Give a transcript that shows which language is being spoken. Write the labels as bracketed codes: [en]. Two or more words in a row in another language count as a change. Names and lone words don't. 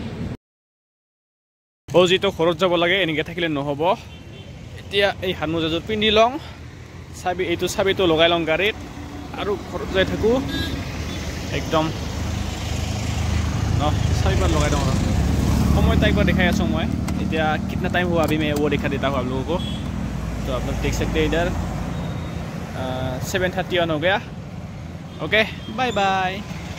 [as] যিটো ঘৰত যাব লাগে এনেকৈ থাকিলে নহ'ব এতিয়া এই হাত মোজাযোৰ পিন্ধি লওঁ চাবিটো লগাই লওঁ গাড়ীত আৰু ঘৰত যাই থাকোঁ একদম চাবিপাত লগাই দিওঁ আৰু সময় টাইপৰ দেখাই আছোঁ মই এতিয়া [hi] কিतना टाइम हुआ अभी मैं वो दिखा देता हूँ आप लोगों को तो आप लोग देख सकते हैं इधर 7:31 हो गया [en] okay bye